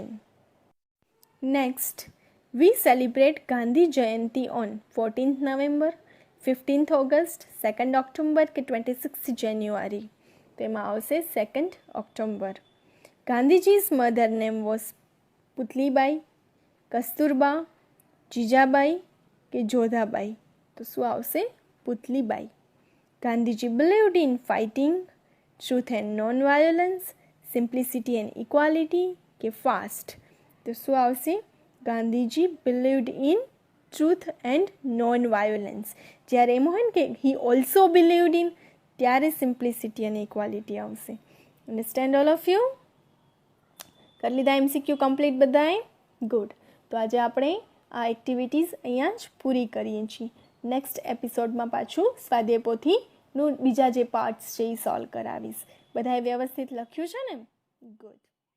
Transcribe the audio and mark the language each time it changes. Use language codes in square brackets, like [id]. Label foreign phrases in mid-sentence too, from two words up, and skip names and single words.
[en] Next, we celebrate Gandhi Jayanti on 14th November, 15th August, 2nd October કે 26th January? [gu] તો એમાં આવશે 2nd ઓક્ટોબર. [en] Gandhiji's mother name was Putlibai, Kasturba, Jijabai કે Jodhabai? [gu] તો શું આવશે? [en] પુતલીબાઈ. ગાંધીજી believed in fighting, truth and non-violence, simplicity and equality કે fast? [gu] તો શું આવશે? [en] ગાંધીજી believed in truth and non-violence. [gu] જ્યારે એમ હોય ને કે [en] he also believed in, [gu] ત્યારે [en] simplicity and equality [gu] આવશે. [en] Understand all of you? [gu] કરી લીધા MCQ કમ્પ્લીટ બધાએ? ગુડ. તો આજે આપણે આ એક્ટિવિટીઝ અહીંયા જ પૂરી કરીએ છીએ. નેક્સ્ટ એપિસોડમાં પાછું સ્વાધ્યાય પોથીનું બીજા જે પાર્ટ્સ છે એ સોલ્વ કરાવીશ. બધાએ વ્યવસ્થિત લખ્યું છે ને? ગુડ.